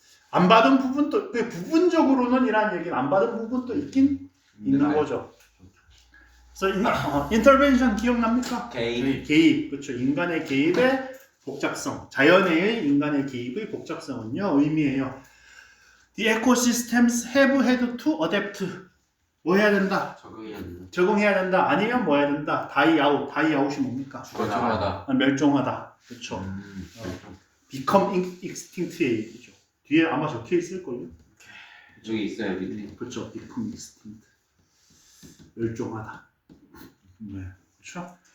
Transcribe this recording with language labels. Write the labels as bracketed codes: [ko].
[ko] 안 받은 부분도 부분적으로는 이란 얘기는 안 받은 부분도 있긴 있는 거죠. 그래서 인터벤션 기억납니까? 개입. 그렇죠. 인간의 개입의 복잡성, 자연의 인간의 개입의 복잡성은요 의미해요. [en] The ecosystems have had to adapt. [ko] 뭐 해야 된다? 적응해야 된다. 아니면 뭐 해야 된다? die out. die out이 뭡니까? 죽어나가다. 멸종하다. 그렇죠. become extinct의 얘기죠. 뒤에 아마 적혀 있을걸요? 저기 있어요 밑에. 그렇죠. become extinct. 멸종하다. 네. 그렇죠.